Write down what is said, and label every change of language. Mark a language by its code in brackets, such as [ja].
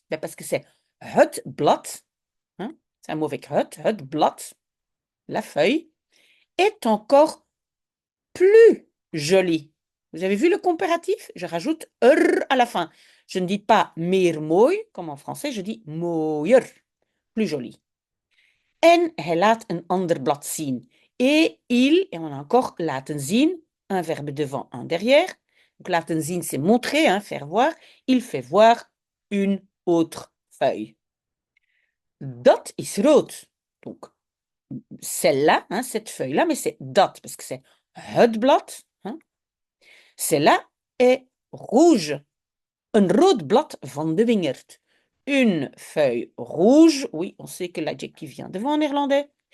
[fr] Ben parce que c'est [nl] het blad, [fr] hein, c'est un mot avec het blad, la feuille, est encore plus jolie. Vous avez vu le comparatif? Je rajoute à la fin. Je ne dis pas [nl] meer mooi, [fr] comme en français, je dis mooier, plus joli. [nl] En hij laat een ander blad zien. [fr] Et il, et on a encore [nl] laten zien, [fr] un verbe devant, un derrière. Donc laten zien, c'est montrer, hein, faire voir. Il fait voir une autre feuille. [nl] Dat is rood. [fr] Donc, celle-là, hein, cette feuille-là, mais c'est dat, parce que c'est het blad, hein. Celle-là est rouge. [nl] Een rood blad van de wingerd. [fr] Une feuille rouge. Oui, on sait que l'adjectif vient devant en néerlandais.